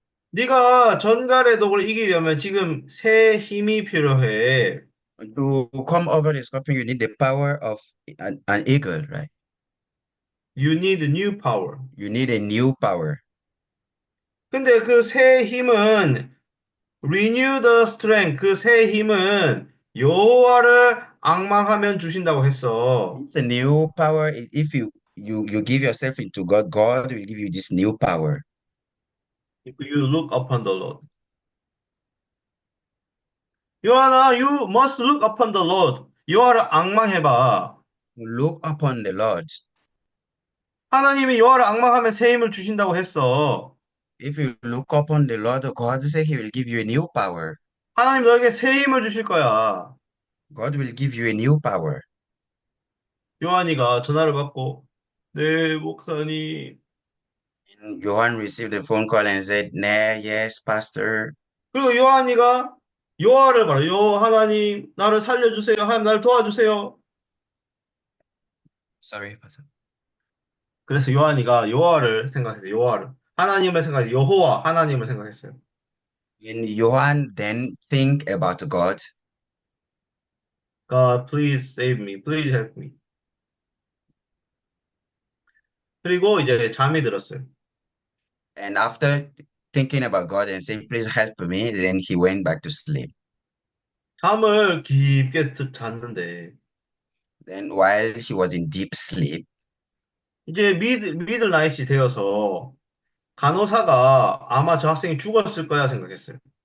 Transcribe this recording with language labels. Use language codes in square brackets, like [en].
[ko] 네가 전갈의 독을 이기려면 지금 새 힘이 필요해. [en] To come over the scorpion, you need the power of an eagle, right? You need new power. You need a new power. [ko] 근데 그 새 힘은 [en] renew the strength. [ko] 그 새 힘은 여호와를 앙망하면 주신다고 했어. [en] It's a new power. If you give yourself into God, God will give you this new power. If you look upon the Lord. 요한아, you must look upon the Lord. [ko] 여호와를 앙망해봐. [en] Look upon the Lord. [ko] 하나님이 여호와를 앙망하면 새 힘을 주신다고 했어. [en] If you look upon the Lord, God say He will give you a new power. [ko] 하나님 너에게 새 힘을 주실 거야. [en] God will give you a new power. [ko] 요한이가 전화를 받고, 네, 목사님. [en] And Johan received a phone call and said, "Nah, yes, Pastor." [ko] 그리고 요한이가 여호와를 말해. 하나님, 나를 살려주세요. 하나님, 나를 도와주세요. [en] Sorry, Pastor. [ko] 그래서 요한이가 여호와를 생각했어요. 여호와를. 하나님을 생각해. 여호와, 하나님을 생각했어요. [en] And Johan then think about God. God, please save me. Please help me. [ko] 그리고 이제 잠이 들었어요. [en] And after thinking about God and saying, "Please help me," then he went back to sleep. [ko] 잠을 깊게 잤는데, [en] Then while he was in deep sleep, [ko] 이제 미들나잇이 되어서 간호사가 아마 저 학생이 죽었을 거야 생각했어요.